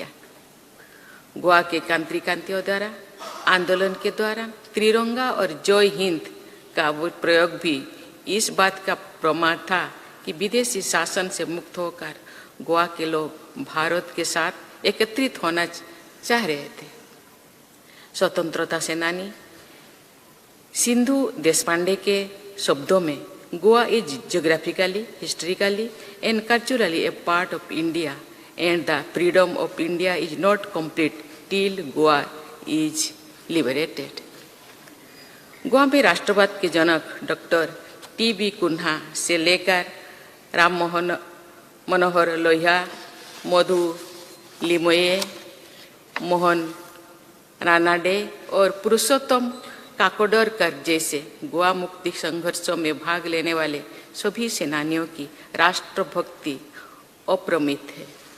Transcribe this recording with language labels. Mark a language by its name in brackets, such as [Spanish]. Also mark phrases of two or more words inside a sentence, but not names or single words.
[Hindi] गोवा के क्रांतिकारियों द्वारा आंदोलन के दौरान त्रिरंगा और जय हिंद का वो प्रयोग भी इस बात का प्रमाण था कि विदेशी शासन से मुक्त होकर गोवा के लोग भारत के साथ एकत्रित होना चाह रहे थे। स्वतंत्रता सेनानी सिंधु देशपांडे के शब्दों में [English] Goa is geographically, historically and culturally a part of India and the freedom of India is not complete till Goa is liberated. [Hindi] गोवा में राष्ट्रवाद के जनक डॉक्टर TB कुन्हा से लेकर राम मनोहर लोहिया, मधु लिमोये, मोहन रानाडे और पुरुषोत्तम काकोडरकर जैसे गोवा मुक्ति संघर्षों में भाग लेने वाले सभी सेनानियों की राष्ट्रभक्ति अप्रमित है।